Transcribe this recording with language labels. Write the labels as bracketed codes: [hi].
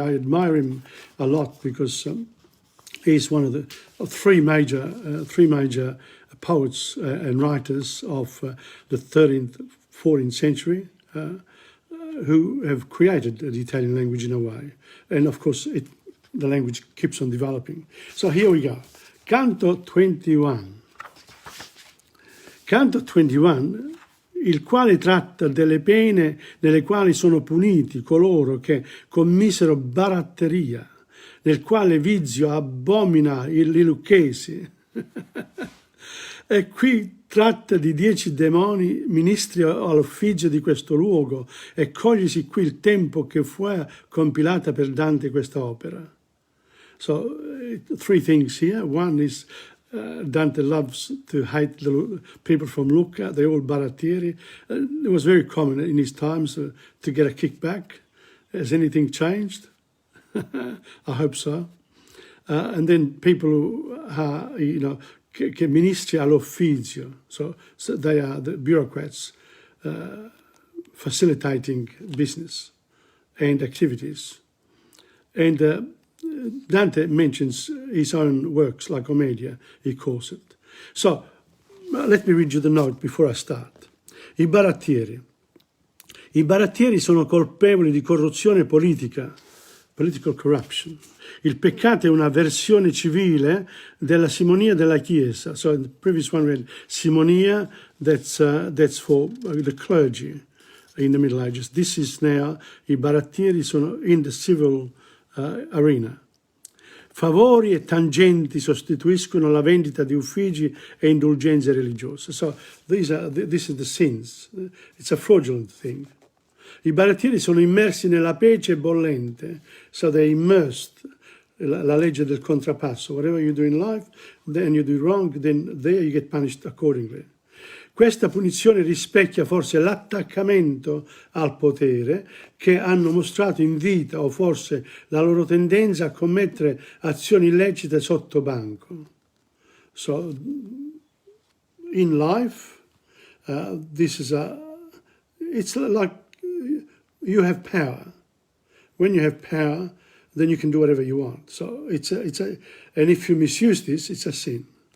[en] I admire him a lot because he's one of the three major poets and writers of the 13th, 14th century who have created the Italian language in a way. And of course, the language keeps on developing. So here we go. Canto 21. [it] Canto 21, il quale tratta delle pene nelle quali sono puniti coloro che commisero baratteria, nel quale vizio abomina i lucchesi. E qui tratta di 10 demoni ministri all'ufficio di questo luogo e coglisi qui il tempo che fu compilata per Dante questa opera. [en] So, 3 things here. One is Dante loves to hate the people from Lucca, they're all barattieri. It was very common in his times to get a kickback. Has anything changed? I hope so. And then people who are, [it] che ministri all'ufficio, [en] so they are the bureaucrats facilitating business and activities. And Dante mentions his own works, like Commedia, he calls it. So, let me read you the note before I start. [it] I barattieri. I barattieri sono colpevoli di corruzione politica, [en] political corruption. [it] Il peccato è una versione civile della simonia della Chiesa. [en] So, in the previous one we had simonia, that's for the clergy in the Middle Ages. This is now, [it] i barattieri sono [en] in the civil arena. [it] Favori e tangenti sostituiscono la vendita di uffici e indulgenze religiose. [en] So this is the sins. It's a fraudulent thing. [it] I barattieri sono immersi nella pece bollente. [en] So they're immersed. [it] La legge del contrappasso. [en] Whatever you do in life, then you do wrong, then there you get punished accordingly. [it] Questa punizione rispecchia forse l'attaccamento al potere che hanno mostrato in vita o forse la loro tendenza a commettere azioni illecite sotto banco. [en] So, in life, it's like you have power. When you have power, then you can do whatever you want. So, and if you misuse this, it's a sin.